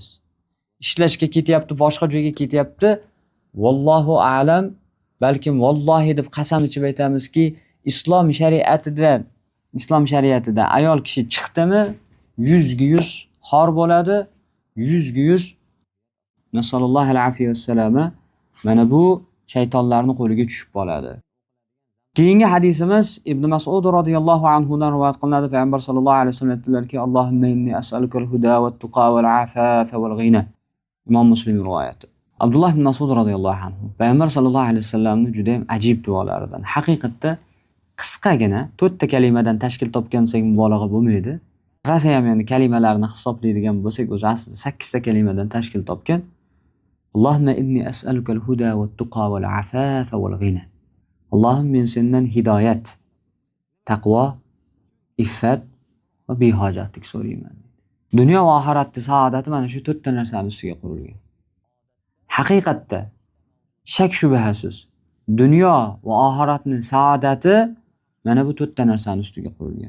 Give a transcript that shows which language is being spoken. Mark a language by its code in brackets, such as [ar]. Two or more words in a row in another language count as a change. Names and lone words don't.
[uz] Ishlashga ketyapti, boshqa joyga ketyapti. [ar] والله أعلم, [uz] balkim vallohi deb qasam ichib aytamizki, islom shariatida ayol kishi chiqdimi, 100% xor bo'ladi, 100% nasallallohu alayhi vasallam mana bu shaytonlarning qo'liga tushib qoladi. Keyingi hadisimiz Ibn Mas'ud radhiyallohu anhudan rivoyat qilinadi. Payg'ambar sollallohu alayhi vasallam aytdilarki: [ar] "اللهم إني أسألك الهدى والتقى والعفاف والغنى." [uz] Imom Muslim rivoyati. Abdulloh ibn Mas'ud radhiyallohu anhu Payg'ambar sollallohu alayhi vasallamning juda ham ajib duolaridan. Haqiqatda qisqagina 4 ta kalimadan tashkil topgan desak mubolag'a bo'lmaydi. Rasa ham endi kalimalarni hisoblaydigan bo'lsak, o'zi aslida 8 ta kalimadan tashkil topgan. [ar] اللهم إني أسألك الهدى والتقى والعفاف والغنى. [uz] Allohim men sendan hidoyat, taqvo, iffat va behojatlik so'rayman. Dunyo va oxiratning saodati mana shu 4 ta narsaning ustiga qurilgan. Haqiqatda shak shubhasiz dunyo va oxiratning saodati mana bu 4 ta narsaning ustiga qurilgan.